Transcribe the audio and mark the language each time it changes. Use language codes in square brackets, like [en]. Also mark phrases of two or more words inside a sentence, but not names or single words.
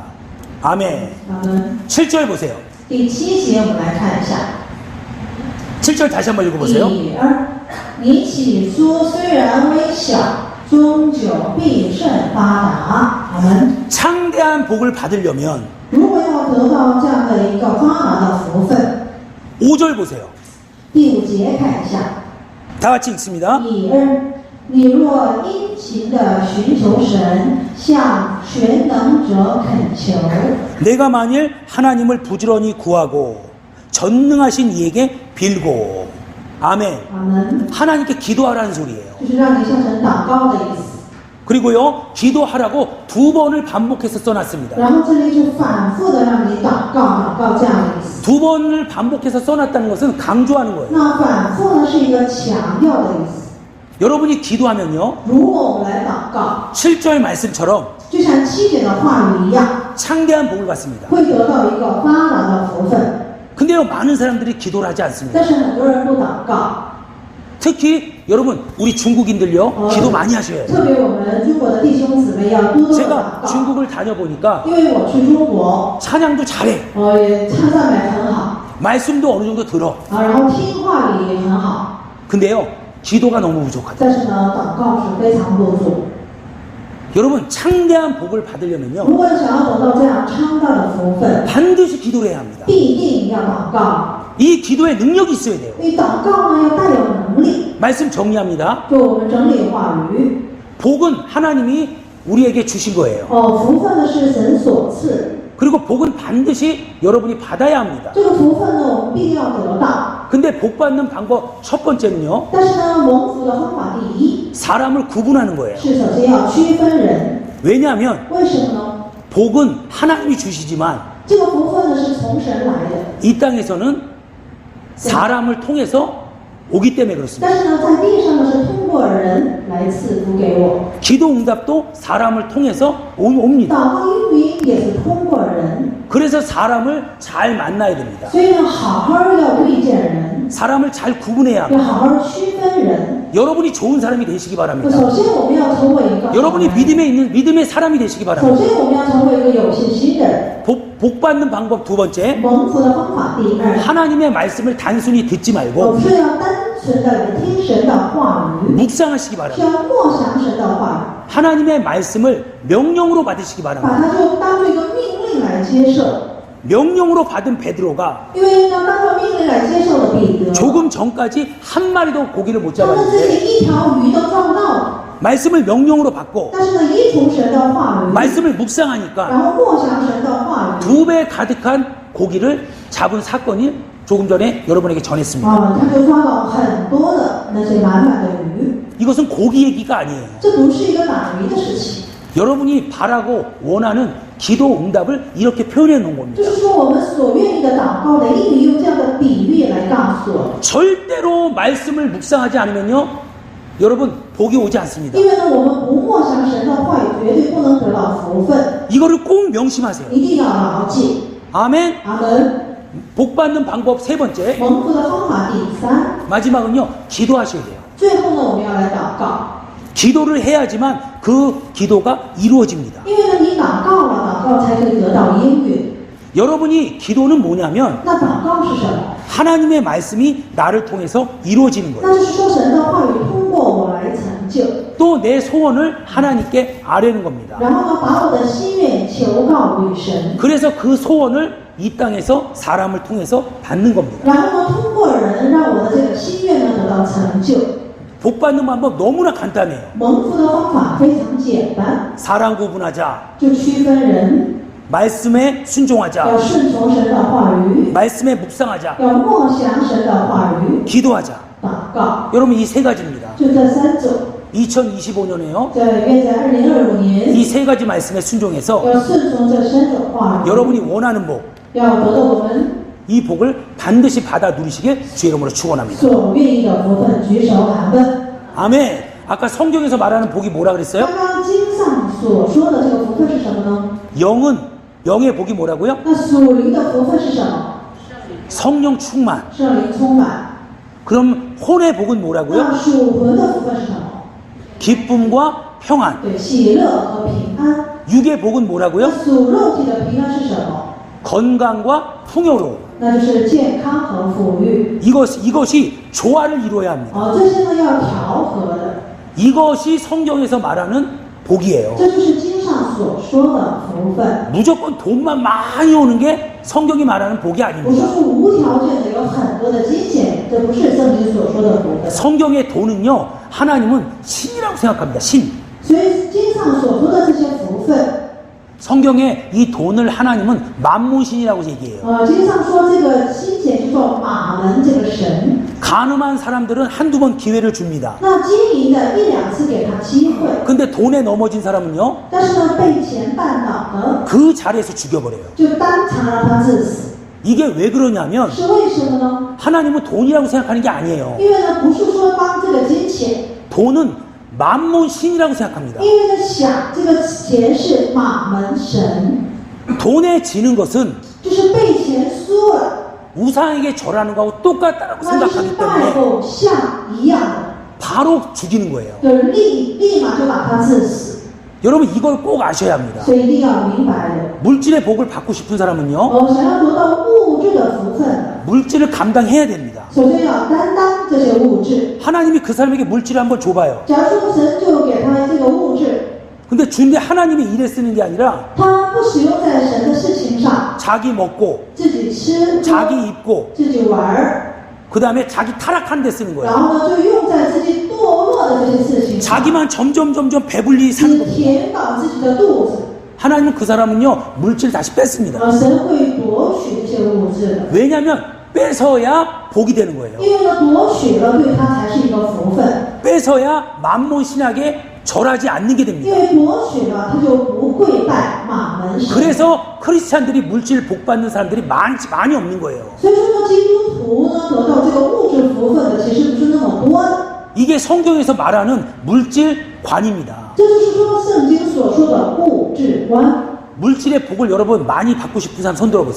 [ko] 아멘. [zh] 阿门。 [ko] 7절 보세요. [zh] 第7节我们来看一下。 [ko] 7절 다시 한번 읽어보세요. [zh] 第二，你起初虽然微小，终久必甚发达。阿门。 [ko] 창대한 복을 받으려면 [zh] 如果要得到这样的一个发达的福分， [ko] 5절 보세요. [zh] 第5节看一下。 [ko] 다 같이 읽습니다. [zh] 第二，你若殷勤的寻求神，向全能者恳求， [ko] 내가 만일 하나님을 부지런히 구하고 전능하신 이에게 빌고 아멘. [zh] 阿门。 [ko] 하나님께 기도하라는 소리예요. [zh] 就是让你向神祷告的意思。 [ko] 그리고요, 기도하라고 2번을 반복해서 써놨습니다. [zh] 然后这里就反复的让你祷告这样的意思。 [ko] 2번을 반복해서 써놨다는 것은 강조하는 거예요. [zh] 那反复呢是一个强调的意思。 [ko] 여러분이 기도하면요, [zh] 如果我们来祷告， [ko] 7절 말씀처럼 [zh] 就像7节的话语一样， [ko] 창대한 복을 받습니다. [zh] 会得到一个发达的福分。 [ko] 근데요, 많은 사람들이 기도를 하지 않습니다. [zh] 但是很多人不祷告， [ko] 특히 여러분, 우리 중국인들요, 기도 많이 하셔야 돼요. [zh] 特别我们中国的弟兄姊妹要多多的 [ko] 제가 [zh] 祷告。 [ko] 중국을 다녀보니까 [zh] 因为我去中国， [ko] 찬양도 잘해. [zh] 也唱赞美很好， [ko] 말씀도 어느 정도 들어. [zh] 然后听话也很好， [ko] 근데요, 기도가 너무 부족하다. [zh] 但是呢，祷告是非常不足。 [ko] 여러분, 창대한 복을 받으려면요, [zh] 如果想要得到这样昌大的福分， [ko] 반드시 기도를 해야 합니다. [zh] 必定要祷告。 [ko] 이 기도에 능력이 있어야 돼요. [zh] 因为祷告呢要带有能力。 [ko] 말씀 정리합니다. [zh] 就我们整理话语， [ko] 복은 하나님이 우리에게 주신 거예요. [zh] 福分呢是神所赐， [ko] 그리고 복은 반드시 여러분이 받아야 합니다. [zh] 这个福分呢我们必定要得到。 [ko] 근데 복 받는 방법 첫 번째는요, [zh] 但是呢，蒙福的方法第一 [ko] 사람을 구분하는 거예요. [zh] 是首先要区分人。 [ko] 왜냐하면 [zh] 为什么呢？ [ko] 복은 하나님이 주시지만 [zh] 这个福分呢是从神来的， [ko] 이 땅에서는 사람을 통해서 오기 때문에 그렇습니다. [zh] 但是呢，在地上呢是通过人来赐福给我。 [ko] 기도 응답도 사람을 통해서 옵니다. [zh] 祷告应允也是通过人， [ko] 그래서 사람을 잘 만나야 됩니다. [zh] 所以呢，好好要遇见人， [ko] 사람을 잘 구분해야 [zh] 要 [ko] 합니다. [zh] 好好区分人。 [ko] 여러분이 좋은 사람이 되시기 바랍니다. [zh] 首先我们要成为一个好人， [ko] 여러분이 믿음의 사람이 되시기 [zh] 首 [ko] 바랍니다. [zh] 先我们要成为一个有信心的人。 [ko] 복 받는 방법 두 번째, [zh] 蒙福的方法第二， [ko] 하나님의 말씀을 단순히 듣지 [zh] 我 [ko] 말고 [zh] 们是要单纯的来听神的话语， [ko] 묵상하시기 [zh] 是 [ko] 바랍니다. [zh] 要默想神的话 [ko] 하나님의 말씀을 명령으로 받으시기 [zh] 语，把 [ko] 바랍니다. [zh] 它就当做一个命令来接受。 [ko] 명령으로 받은 베드로가 [zh] 因为要当做命令来接受的彼得， [ko] 조금 전까지 한 마리도 고기를 못 [zh] 他们自 [ko] 잡았는데 [zh] 己一条鱼都抓不到， [ko] 말씀을 명령으로 받고 [zh] 但是呢，依从神的话语， [ko] 말씀을 묵상하니까 [zh] 然后默想神的话语， [ko] 2배 가득한 고기를 잡은 사건이 조금 전에 여러분에게 전했습니다. [zh] 他就抓到很多的那些满满的鱼。 [ko] 이것은 고기 얘기가 아니에요. [zh] 这不是一个打鱼的事情， [ko] 여러분이 바라고 원하는 기도 응답을 이렇게 표현해 놓은 [zh] 就 [ko] 겁니다. [zh] 是说我们所愿意的祷告的应用这样的比喻来告诉我们。 [ko] 절대로 말씀을 묵상하지 않으면요, 여러분 복이 오지 않습니다. [zh] 因为呢，我们不默想神的话语，绝对不能得到福分， [ko] 이거를 꼭 명심하세요. [zh] 一定要牢记。 [ko] 아멘. [zh] 阿门。 [ko] 복 받는 방법 세 번째, [zh] 蒙福的方法第三， [ko] 마지막은요, 기도하셔야 돼요. [zh] 最后呢，我们要来祷告， [ko] 기도를 해야지만 그 기도가 이루어집니다. [zh] 因为呢，你祷告了，祷告才可以得到应允。 [ko] 여러분이 기도는 뭐냐면 [zh] 那祷告是什么？ [ko] 하나님의 말씀이 나를 통해서 이루어지는 [zh] 那 [ko] 거예요. [zh] 就是说神的话语通过我来成就， [ko] 또 내 소원을 하나님께 아뢰는 겁니다. [zh] 然后呢，把我的心愿求告于神， [ko] 그래서 그 소원을 이 땅에서 사람을 통해서 받는 겁니다. [zh] 然后呢，通过人让我的这个心愿呢得到成就。 [ko] 복 받는 방법 너무나 간단해요. [zh] 蒙福的方法非常简单， [ko] 사랑 구분하자. [zh] 就区分人， [ko] 말씀에 [zh] 要 [ko] 순종하자. [zh] 顺从神的话语， [ko] 말씀에 묵상하자. [zh] 要默想神的话语， [ko] 기도하자. [zh] 祷告， [ko] 여러분 이 세 가지입니다. [zh] 就这三种。 [ko] 2025년에요. [zh] 愿在2025年 [ko] 이 세 가지 말씀에 순종해서 [zh] 要顺从这三种话语， [ko] 여러분이 원하는 복, [zh] 要得到我们 [ko] 이 복을 반드시 받아 누리시길 주의 이름으로 축원합니다. [zh] 所愿意的福分，举手喊问。 [ko] 아멘. 아까 성경에서 말하는 복이 뭐라 그랬어요? [zh] 刚刚经上所说的这个福分是什么呢？ [ko] 영의 복이 뭐라고요? [zh] 那属灵的福分是什么？ [ko] 성령 충만. [zh] 圣灵充满。 [ko] 그럼 혼의 복은 뭐라고요? [zh] 那属魂的福分是什么？ [ko] 기쁨과 평안. [zh] 对，喜乐和平安。 [ko] 육의 복은 [zh] 那 [ko] 뭐라고요? [zh] 属肉体的平安是什么？ [ko] 건강과 풍요로움. [zh] 那就是健康和富裕。 [ko] 이것이 조화를 이루어야 합니다. [zh] 这些呢要调和的， [ko] 이것이 성경에서 말하는 복이에요. [zh] 这就是经上所说的福分。 [ko] 무조건 돈만 많이 오는 게 성경이 말하는 복이 [zh] 不是 [ko] 아닙니다. [zh] 说无条件的有很多的金钱，这不是圣经所说的福分。 [ko] 성경의 돈은요, 하나님은 신이라고 생각합니다. 신. [zh] 所以经上所说的这些福分， [ko] 성경에 이 돈을 하나님은 만몬신이라고 얘기해요. [zh] 经上说这个金钱叫做马门这个神， [ko] 가늠한 사람들은 한두 번 기회를 줍니다. [zh] 那经营的一两次给他机会， [ko] 근데 돈에 넘어진 사람은요, [zh] 但是呢被钱绊倒了， [ko] 그 자리에서 죽여버려요. [zh] 就当场让他致死。 [ko] 이게 왜 그러냐면 [zh] 是为什么呢？ [ko] 하나님은 돈이라고 생각하는 게 아니에요. [zh] 因为呢不是说帮这个金钱， [ko] 돈은 만몬신이라고 생각합니다. [zh] 因为呢想这个钱是马门神， [ko] 돈에 지는 것은 [zh] 就是被钱输了， [ko] 우상에게 절하는 거하고 똑같다라고 [zh] 那就是 [ko] 생각하기 [zh] 拜 [ko] 때문에 [zh] 偶像一样的， [ko] 바로 죽이는 거예요. [zh] 就立马就把他致死。 [ko] 여러분 이걸 꼭 아셔야 합니다. [zh] 所以一定要明白的。 [ko] 물질의 복을 받고 싶은 사람은요, [zh] 想要得到物质的福分的， [ko] 물질을 감당해야 됩니다. [zh] 首先要担当这些物质。 [ko] 하나님이 그 사람에게 물질을 한번 줘봐요. [zh] 假如说神就给他这个物质， [ko] 근데 준데 하나님이 일에 쓰는 게 아니라 [zh] 他不使用在神的事情上， [ko] 자기 먹고 [zh] 自己吃， [ko] 자기 입고 [zh] 自己玩儿， [ko] 그 다음에 자기 타락한 데 쓰는 [zh] 然 [ko] 거예요. [zh] 后呢就用在自己堕落的这些事情上， [ko] 자기만 점점 배불리 [zh] 只 [ko] 사는 겁니다. [zh] 填饱自己的肚子。 [ko] 하나님은 그 사람은요, 물질 다시 뺐습니다. [zh] 神会夺取这些物质的， [ko] 왜냐하면 뺏어야 복이 되는 거예요. [zh] 因为呢夺取了对他才是一个福分， [ko] 뺏어야 만몬신하게 절하지 않는 게 [zh] 因 [ko] 됩니다. [zh] 为夺取了他就不跪拜马门神。 [ko] 그래서 크리스찬들이 물질 복 받는 사람들이 많이 없는 거예요. [zh] 所以说呢，基督徒呢得到这个物质福分的其实不是那么多的， [ko] 이게 성경에서 말하는 물질관입니다. [zh] 这就是说圣经所说的物质观。 [ko] 물질의 복을 여러분 많이 받고 싶은 사람 손 들어보세요.